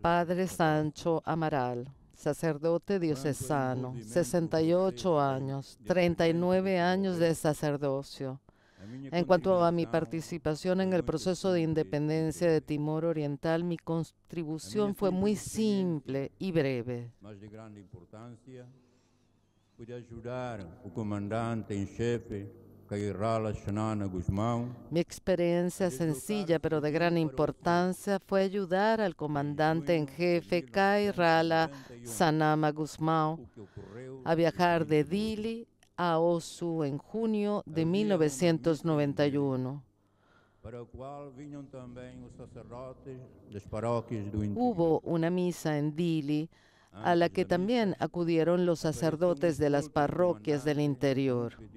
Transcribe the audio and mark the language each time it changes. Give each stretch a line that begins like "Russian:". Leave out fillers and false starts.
Spanish: Padre Sancho Amaral, sacerdote diocesano, 68 años, 39 años de sacerdocio. En cuanto a mi participación en el proceso de independencia de Timor Oriental, mi contribución fue muy simple y breve.
Portuguese: Mas de grande importância, pude ajudar o comandante em chefe, Kairala Xanana Guzmão,
Spanish: Mi experiencia sencilla pero de gran importancia fue ayudar al comandante en jefe Kairala Sanama Guzmão
Portuguese: o que ocorreu
Spanish: a viajar de Dili a Osu en junio de 1991.
Portuguese: para o qual vinham também os sacerdotes das paróquias do interior.
Spanish: Hubo una misa en Dili a la que también acudieron los sacerdotes de las parroquias del interior.